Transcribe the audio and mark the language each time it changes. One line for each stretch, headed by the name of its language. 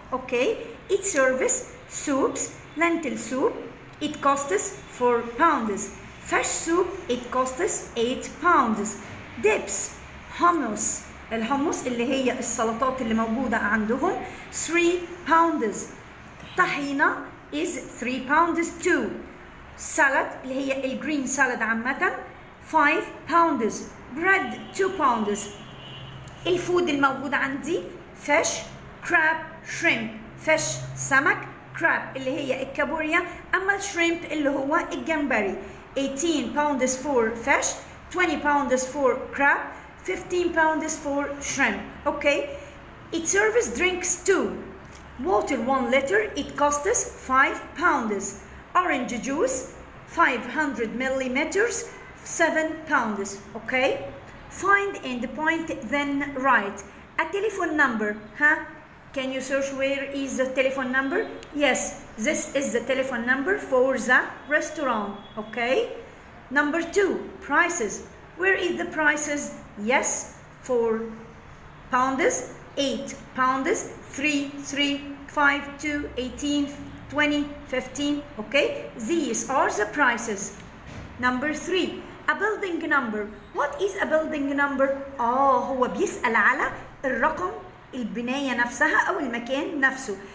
English: Okay, each service soups, lentil soup, it costs 4 pounds. Fish soup, it costs 8 pounds.
Arabic: Dips, hummus, الحمص اللي هي السلطات اللي موجودة عندهم 3 pounds.
English: طحينة is 3 pounds too.
Arabic: Salad اللي هي الجرين salad عامة 5 pounds.
English: Bread 2 pounds.
Arabic: الفود الموجود عندي
English: fish, crab, shrimp.
Arabic: fish سمك, crab اللي هي الكابوريا, أما الشريمب اللي هو الجمبري.
English: 18 pounds for fish, 20 pounds for crab, 15 pounds for shrimp. Okay, it serves drinks too. Water 1 liter, it costs 5 pounds. Orange juice 500 millimeters, 7 pounds. Okay, find and point then write a telephone number. Can you search where is the telephone number? Yes, this is the telephone number for the restaurant. Okay, number 2, prices. Where is the prices? Yes, 4 pounds, 8 pounds, 3, 5, 2, 18, 20, 15. Okay, these are the prices. Number 3, a building number. What is a building number?
Arabic: هو بيسأل على الرقم البناية نفسها أو المكان نفسه.